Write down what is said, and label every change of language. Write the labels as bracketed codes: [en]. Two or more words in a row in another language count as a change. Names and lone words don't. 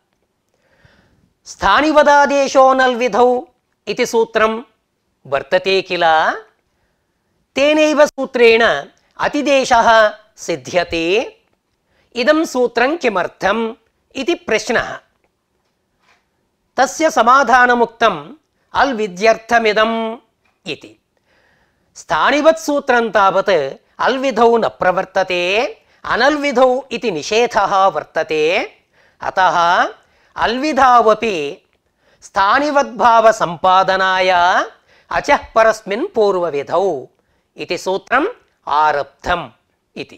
[sa] स्थानिवदादेशो नल्विधौ इति सूत्रं वर्तते किल, तेनैव सूत्रेण अतिदेशः सिद्ध्यते। इदं सूत्रं किमर्थम् इति प्रश्नः। तस्य समाधानमुक्तम् अल्विद्यर्थमिदम् इति। స్థానివత్ సూత్రం తావత్ అల్విధౌ న ప్రవర్తతే అనల్విధౌ ఇది నిషేధः వర్తతే అతః అల్విధావపి స్థానివద్భావ సంపాదనాయ అచః పరస్మిన్ పూర్వవిధౌ ఇది సూత్రం ఆరబ్ధం ఇది.